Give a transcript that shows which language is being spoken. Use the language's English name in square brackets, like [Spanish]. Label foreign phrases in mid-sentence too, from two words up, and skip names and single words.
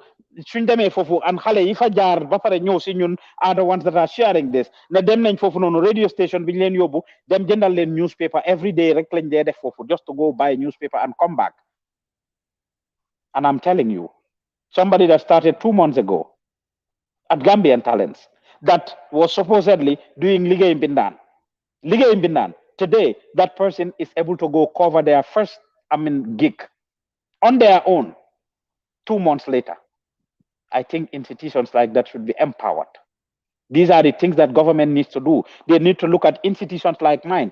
[Wolof] Suñ demee foofu and xale yi fa jaar ba pare ñëw si ñun [English] are the ones that are sharing this. [Wolof] Ne dem nañ foofu noonu [English] radio station [Wolof] bi ñu leen yóbbu dem jëndal leen [English] newspaper every day [Wolof] rek lañ dee def foofu [English] just to go buy newspaper and come back. And I'm telling you, somebody that started 2 months ago at Gambian Talents that was supposedly doing [Wolof] liggéey mbindaan. [English] Today, that person is able to go cover their first, gig on their own 2 months later. I think institutions like that should be empowered. These are the things that government needs to do. They need to look at institutions like mine.